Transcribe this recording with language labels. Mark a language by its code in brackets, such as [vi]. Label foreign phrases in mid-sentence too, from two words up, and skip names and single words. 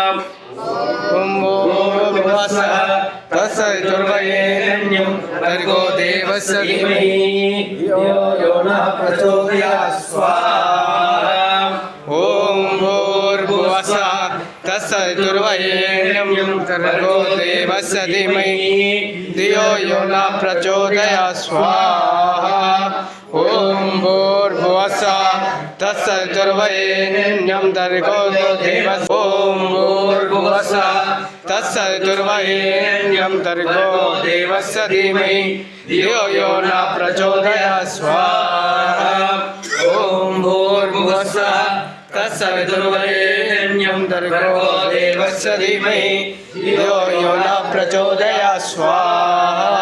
[sa] తస్సైర్వయేరణ్యం భర్గో దేవస్య ధీమహి ధియో నః ప్రచోదయాత్. స్వాహా. ఓం భూర్భువస్సః తస్సైర్వయేరణ్యం భర్గో దేవస్య ధీమహి ధియో యో నః ప్రచోదయాత్. స్వాహా. ఓం భూర్భువస్సః तत्सवितुर्वरेण्यं भर्गो देवस्य ॐ भूर्भुवस्सुः तत्सवितुर्वरेण्यं भर्गो देवस्य धीमहि धियो यो न प्रचोदयात् स्वाहा ॐ भूर्भुवस्सुः तत्सवितुर्वरेण्यं भर्गो देवस्य धीमहि धियो यो न प्रचोदयात् स्वाहा